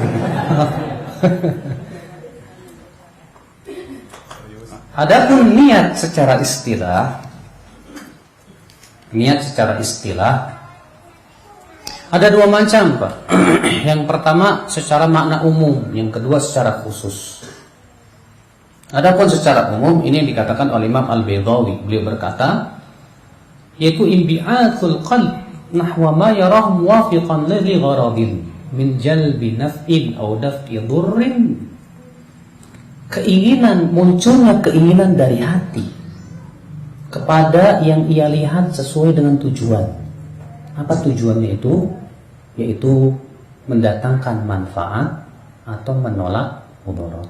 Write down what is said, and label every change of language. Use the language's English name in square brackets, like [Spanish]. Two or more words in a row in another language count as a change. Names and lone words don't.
[Indonesian] Adapun niat secara istilah, ada dua macam, Pak. Yang pertama secara makna umum, yang kedua secara khusus. Adapun secara umum ini yang dikatakan oleh Imam Al-Baydawi, beliau berkata, yaitu [Arabic] انبعاث القلب نحو ما يراه موافقا لغرض من جلب نفع أو دفع ضر. [Indonesian] Munculnya keinginan dari hati kepada yang ia lihat sesuai dengan tujuan. Apa tujuannya itu? Yaitu mendatangkan manfaat atau menolak mudarat.